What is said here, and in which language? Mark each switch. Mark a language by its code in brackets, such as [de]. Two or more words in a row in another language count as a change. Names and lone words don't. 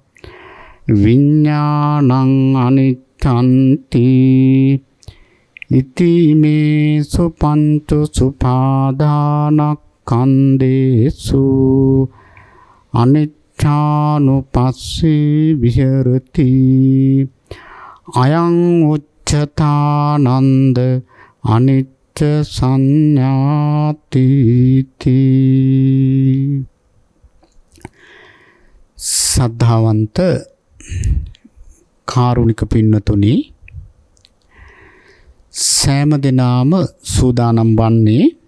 [pi] විඥානං අනිච්ඡන්ති ඉති මේ සුපංච සුපාදානස්කන්ධේසු අනිච්ඡානුපස්සී විහෙරති අයං උච්චතානන්ද අනිච්ච සංඥාති [si] සද්ධාවන්ත කාරුණික පින්නතුනි සෑම දිනම සූදානම් වන්නේ